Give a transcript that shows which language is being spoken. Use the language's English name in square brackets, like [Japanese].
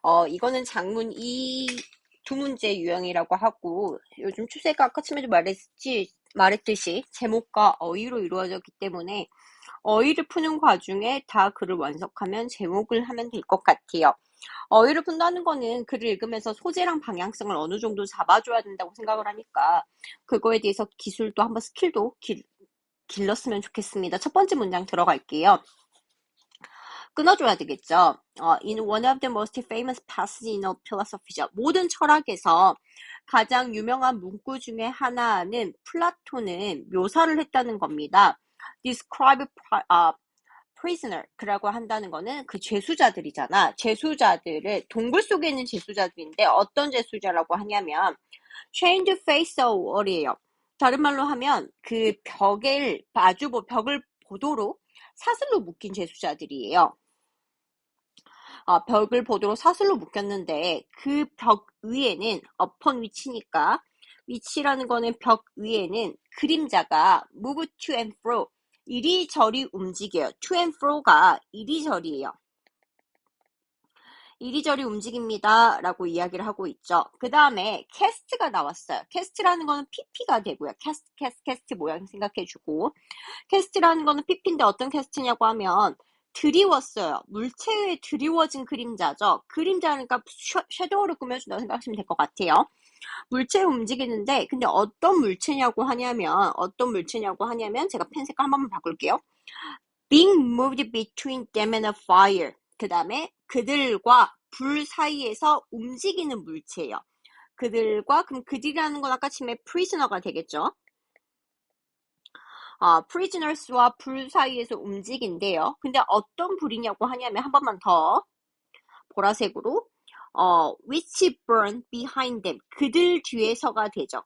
[Korean] 이거는 작문 2 두 문제 유형이라고 하고, 요즘 추세가 아까 처음에도 말했듯이 제목과 어휘로 이루어졌기 때문에 어휘를 푸는 과정에 다 글을 완성하면 제목을 하면 될 것 같아요. 어휘를 푼다는 거는 글을 읽으면서 소재랑 방향성을 어느 정도 잡아줘야 된다고 생각을 하니까 그거에 대해서 기술도 한번 스킬도 길렀으면 좋겠습니다. 첫 번째 문장 들어갈게요. 끊어줘야 되겠죠. [English] In one of the most famous passages in a philosophy. [Korean] 모든 철학에서 가장 유명한 문구 중에 하나는 플라톤은 묘사를 했다는 겁니다. [English] Describe prisoner [Korean] 라고 한다는 거는 그 죄수자들이잖아. 죄수자들을 동굴 속에 있는 죄수자들인데 어떤 죄수자라고 하냐면 [English] chained face a wall [Korean] 이에요. 다른 말로 하면 그 벽을 보도록 사슬로 묶인 죄수자들이에요. 벽을 보도록 사슬로 묶였는데 그 벽 위에는 upon 위치니까 위치라는 거는 벽 위에는 그림자가 [English] move to and fro [Korean] 이리저리 움직여요. [English] to and fro [Korean] 가 이리저리예요. 이리저리 움직입니다. 라고 이야기를 하고 있죠. 그 다음에 cast가 나왔어요. cast라는 거는 pp가 되고요. cast 모양 생각해주고 cast라는 거는 pp인데 어떤 cast냐고 하면 드리웠어요. 물체에 드리워진 그림자죠. 그림자니까 섀도우를 꾸며준다고 생각하시면 될 것 같아요. 물체 움직이는데 근데 어떤 물체냐고 하냐면 제가 펜 색깔 한 번만 바꿀게요. [English] Being moved between them and a fire. [Korean] 그 다음에 그들과 불 사이에서 움직이는 물체예요. 그럼 그들이라는 건 아까 치면 prisoner가 되겠죠. prisoners와 불 사이에서 움직인대요. 근데 어떤 불이냐고 하냐면 한 번만 더 보라색으로 [English] which burn behind them [Korean] 그들 뒤에서가 되죠.